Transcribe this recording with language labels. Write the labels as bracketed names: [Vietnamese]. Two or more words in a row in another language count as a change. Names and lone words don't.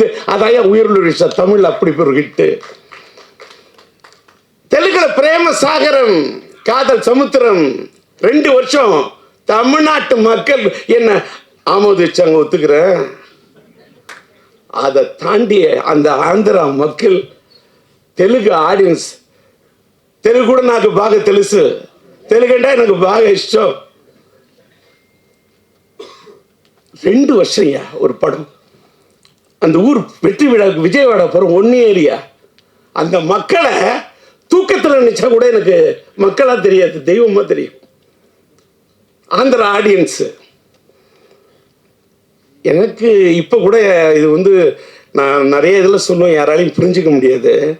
[Tamil] அதான் உயிர்லுரிச தமிழ் அப்படி ஒரு ஹிட்டு. தெலுங்குல பிரேம சாகரம், காதல் சமுத்திரம் 2 வருஷம் தமிழ்நாட்டு மக்கள் என்ன ஆமோதிச்சாங்க, ஒத்துக்கிறேன். அதை தாண்டிய அந்த ஆந்திரா மக்கள், தெலுங்கு ஆடியன்ஸ், [Telugu] తెలుగు కూడా నాకు బాగా తెలుసు, తెలుగు అంటే నాకు బాగా ఇష్టం. [Tamil] 2 வருஷம் ஒரு படம். அந்த ஊர் வெற்றி விழாவுக்கு விஜயவாடா போகிறோம், ஒன்று ஏரியா. அந்த மக்களை தூக்கத்தில் நினைச்சா கூட எனக்கு மக்களாக தெரியாது, தெய்வமாக தெரியும். ஆந்திரா ஆடியன்ஸு எனக்கு இப்போ கூட இது நான் நிறைய இதில் சொல்லுவேன், யாராலையும் புரிஞ்சிக்க முடியாது.